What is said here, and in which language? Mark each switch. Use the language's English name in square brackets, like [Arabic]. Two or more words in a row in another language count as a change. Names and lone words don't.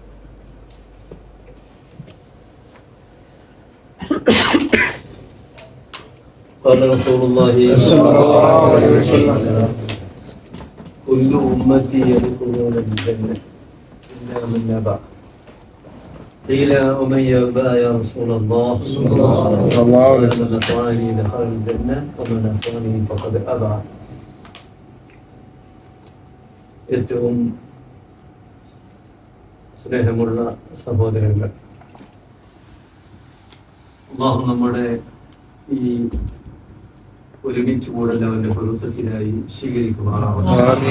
[Arabic] قال رسول الله صلى الله عليه وسلم كل أمتي يدخلون الجنة إلا من أبى. قيل ومن يأبى يا رسول الله؟ صلى الله عليه وسلم من أطاعني دخل الجنة ومن عصاني فقد أبى. [Malayalam] ഏറ്റവും സ്നേഹമുള്ള സഹോദരങ്ങൾ, അല്ലാഹു നമ്മുടെ ഈ ഒരുമിച്ച് കൂടൽ അവന്റെ പൊരുത്തത്തിനായി സ്വീകരിക്കുമാറാവട്ടെ.